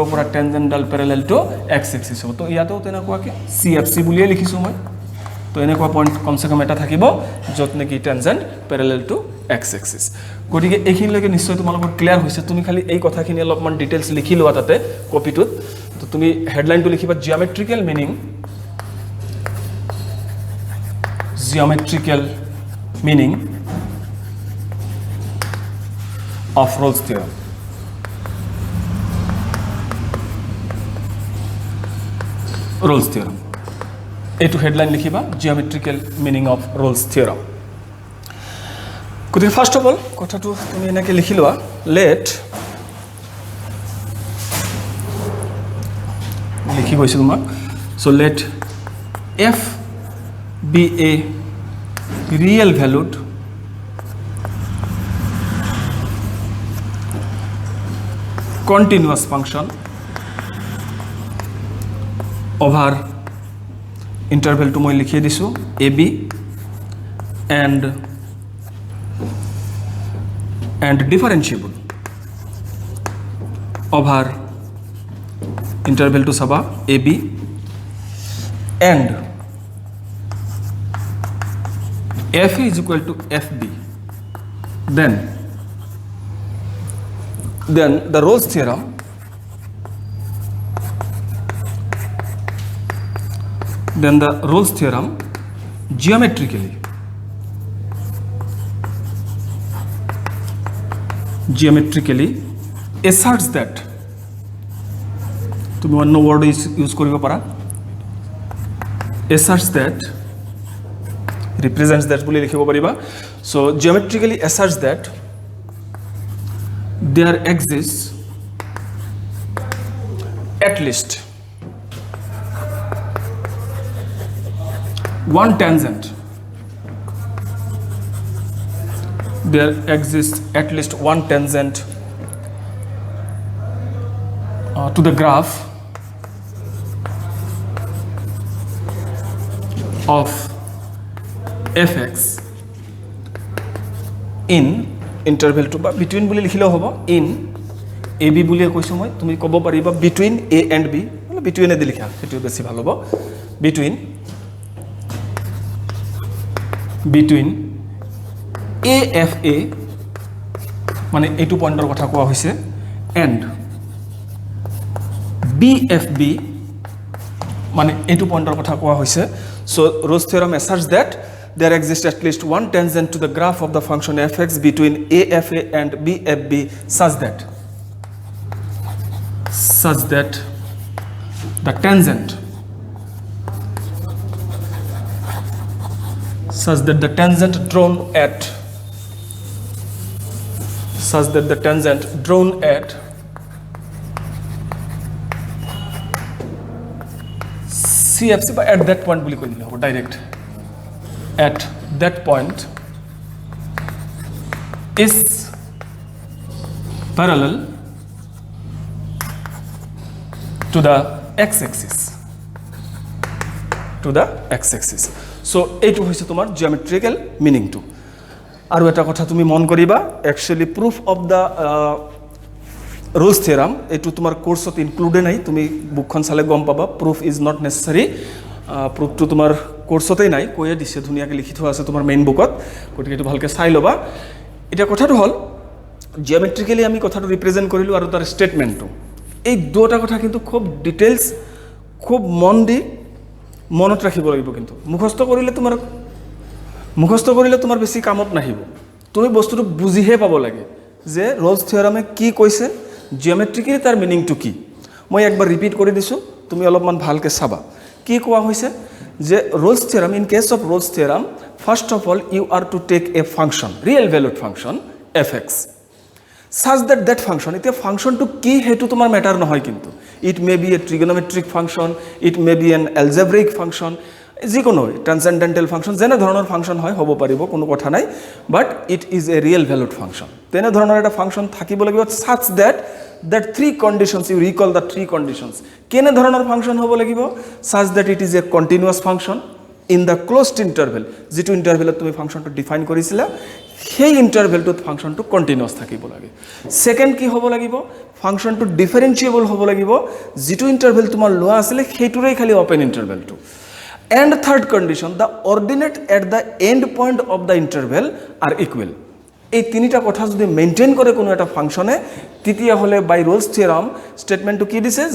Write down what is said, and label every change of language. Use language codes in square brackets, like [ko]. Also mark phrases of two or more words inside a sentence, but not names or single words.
[as] কৰা টেনজেণ্টডাল [en] parallel to x axis [as] হ'ব তো ইয়াতেও তেনেকুৱাকৈ চি এফ চি বুলিয়ে লিখিছোঁ মই তো এনেকুৱা পইণ্ট কমচে কম এটা থাকিব য'ত নেকি [en] tangent parallel to x axis [as] গতিকে এইখিনিলৈকে নিশ্চয় তোমালোকৰ ক্লিয়াৰ হৈছে তুমি খালি এই কথাখিনি অলপমান ডিটেইলছ লিখি লোৱা তাতে কপিটোত তো তুমি হেডলাইনটো লিখিবা [en] geometrical meaning of Rolle's theorem. [as] Rolle's theorem. এইটো হেডলাইন লিখিবা [en] geometrical meaning of Rolle's theorem. [as] গতিকে [en] first of all [as] কথাটো তুমি এনেকৈ লিখি লোৱা লিখি গৈছোঁ তোমাক [en] so let f be a real valued continuous function over interval [as] to মই লিখিয়ে দিছো ab [en] and differentiable over interval to saba ab and fa is equal to fb, then the Rolle's theorem geometrically asserts that [as] তুমি অন্য [en] word use [as] কৰিব পাৰা [en] asserts that represents that [as] বুলি লিখিব পাৰিবা [en] so geometrically asserts that there exists at least one tangent to the graph of fx in interval [as] to ba between বুলি লিখিলে হ'ব [en] in ab [as] বুলি কৈছো মই তুমি ক'ব পাৰিবা [en] between a and b [as] মানে between এ দি লিখা সেইটো বেছি ভাল হ'ব between [en] AFA [as] মানে এইটো পয়েন্টৰ কথা কোৱা হৈছে [en] and BFB [as] মানে এইটো পয়েন্টৰ কথা কোৱা হৈছে [en] so Rolle's theorem asserts that there exists at least one tangent to the graph of the function fx between AFA and BFB such that the tangent drawn at CFC but at that point [as] বুলি কৈ দিলে হ'ব ডাইৰেক্ট [en] at that point is parallel to the x-axis so এইটো [as] হৈছে তোমাৰ [en] geometrical meaning [as] to আৰু এটা কথা তুমি মন কৰিবা [en] actually proof of the Rolle's theorem [as] এইটো তোমাৰ কোর্সত ইনক্লুডেড নাই তুমি বুকখন চালে গম পাবা [en] proof is not necessary proof [as] to তোমাৰ কোর্সতেই নাই কয়ে দিছে ধুনিয়াকে লিখি থোৱা আছে তোমাৰ মেইন বুকত গতিকে এটো ভালকে চাই লবা এটা কথাটো হল জিওমেট্ৰিক্যালি আমি কথাটো ৰিপ্ৰেজেন্ট কৰিলো আৰু তাৰ স্টেটমেন্টটো এই দুটা কথা কিন্তু খুব ডিটেইলস খুব মন দি মনত ৰাখিব লাগিব কিন্তু মুখস্থ কৰিলে তোমাৰ বেছি কামত নাহিব তুমি বস্তুটো বুজিহে পাব লাগে যে [en] Rolle's theorem কি কৈছে জিওমেট্ৰিক্যালি তাৰ মিনিংটো কি মই একবাৰ ৰিপিট কৰি দিছো তুমি অলপমান ভালকে চাবা কি কোৱা হৈছে যে Rolle's theorem in case of Rolle's theorem first of all you are to take a function real valued function fx such that that function [as] এটা function to কি হেতু তোমাৰ ম্যাটার নহয় কিন্তু [en] it may be a trigonometric function it may be an algebraic function [as] যিকোনো [en] transcendental function [as] যেনে ধৰণৰ ফাংশন হয় হ'ব পাৰিব কোনো কথা নাই [en] but it is a real valued function [as] তেনে ধৰণৰ এটা ফাংশন থাকিব লাগিব [en] such that three conditions you recall the three conditions [as] কেনে ধৰণৰ ফাংশন হ'ব লাগিব [en] such that it is a continuous function in the closed interval [as] যেটো ইন্টারভেলত তুমি ফাংশনটো ডিফাইন কৰিছিলা সেই ইন্টারভেলটোত ফাংশনটো কন্টিনিউয়াস থাকিব লাগে সেকেন্ড কি হ'ব লাগিব ফাংশনটো ডিফারেন্সিয়েবল হ'ব লাগিব যেটো ইন্টারভেল তোমাৰ লোৱা আছিল সেইটোৰেই খালি ওপেন ইন্টারভেলটো [en] and third condition the ordinate at the end point of the interval are equal [as] এই তিনিটা কথা যদি মেইনটেইন কৰে কোনো এটা ফাংশনে তৃতীয় হলে বাই Rolle's theorem স্টেটমেন্টটো কি দিছে যে